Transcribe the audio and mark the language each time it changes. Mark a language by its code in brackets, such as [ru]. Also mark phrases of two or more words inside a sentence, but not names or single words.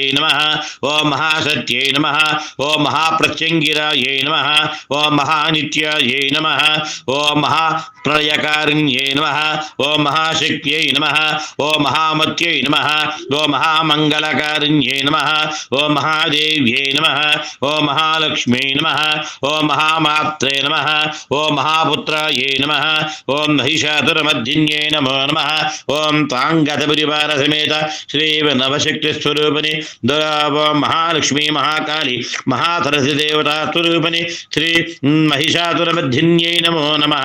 [sa] नमः ओम महासत्यै नमः ओम महाप्रत्यङ्गिरायै नमः ओम महानित्यायै नमः ओम महाप्रलयकारिण्यै नमः ओम महाशक्त्यै नमः ओम महामत्यै नमः ओम महामङ्गलकारिण्यै नमः ओम महादेव्यै नमः ఓం మహాలక్ష్మీ నమః, ఓం మహామాత్రే నమః, ఓం మహాపుత్రాయే నమః, ఓం మహిషాసురమర్దిన్యై నమో నమః, ఓం తాంగతపరివార సమేత శ్రీ నవశక్తి స్వరూపిణి ఓం మహాలక్ష్మీ మహాకాళి మహాసరసి దేవతా స్వరూపిణి శ్రీ మహిషాసురమర్దిన్యై నమో నమః.